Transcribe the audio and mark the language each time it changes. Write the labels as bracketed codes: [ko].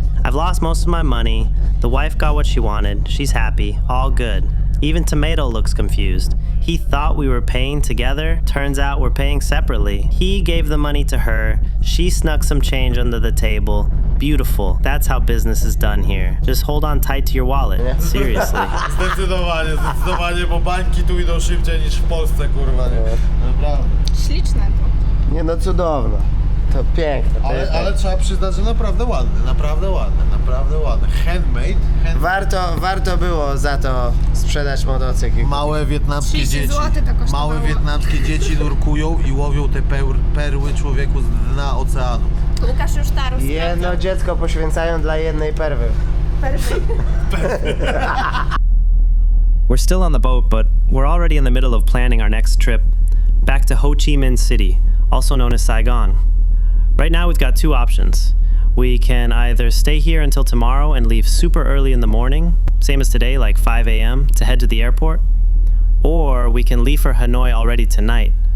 [en] I've lost most of my money, the wife got what she wanted, she's happy, all good. Even Tomato looks confused. He thought we were paying together, turns out we're paying separately. He gave the money to her, she snuck some change under the table. Beautiful, that's how business is done here. Just hold on tight to your wallet, seriously. [pl] Zdecydowanie, bo bańki tu idą szybciej niż w Polsce, kurwa, nie? Naprawdę. Śliczne to. Nie no, cudowno. To piękne. To jest Ale trzeba przyznać, że naprawdę ładne, naprawdę ładne, naprawdę ładne. [en] Handmade. [pl] Warto było za to sprzedać motocykl. Małe wietnamskie 30 dzieci. zł to kosztowało. Małe wietnamskie dzieci nurkują i łowią te perły człowieku z dna oceanu. Lukas już taru Jedno dziecko poświęcają dla jednej perły. [en] We're still on the boat, but we're already in the middle of planning our next trip back to Ho Chi Minh City, also known as Saigon. Right now we've got two options. We can either stay here until tomorrow and leave super early in the morning, same as today, like 5 a.m., to head to the airport, or we can leave for Hanoi already tonight.